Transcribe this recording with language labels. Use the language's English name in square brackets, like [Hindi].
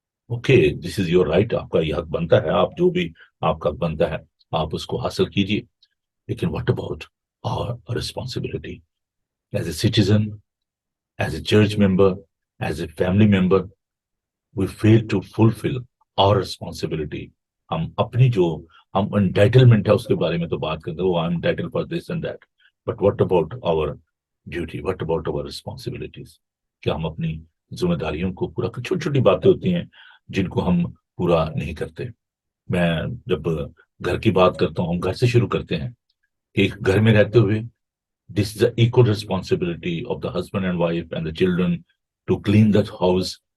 [English] okay, this is your right, [Hindi] आपका ये हक बनता है, आप जो भी आपका हक बनता है आप उसको हासिल कीजिए, लेकिन [English] What about our responsibility as a citizen, as a church member, as a family member, we fail to fulfill our responsibility. [Hindi] हम अपनी जो हम entitlement है उसके बारे में तो बात करते हैं, वो [English] I'm entitled for this and that, but what about our duty, what about our responsibilities? [Hindi] क्या हम अपनी जिम्मेदारियों को पूरा, छोटी छोटी बातें होती हैं जिनको हम पूरा नहीं करते। मैं जब घर की बात करता हूँ, हम घर से शुरू करते हैं कि एक घर में रहते हुए [English] this is the equal responsibility of the husband and wife and the children to clean that house,